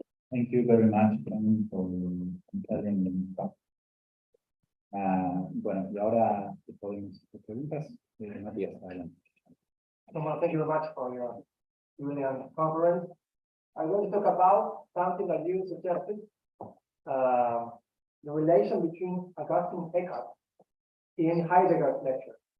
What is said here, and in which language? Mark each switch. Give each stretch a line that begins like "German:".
English: Thank you very much, Ken, for telling me stuff.
Spanish: Bueno, y ahora podemos hacer preguntas. Matías, adelante.
English: Well, thank you very much for your doing the conference. I'm going to talk about something that you suggested, the relation between Augustine and Eckhart in Heidegger's lecture.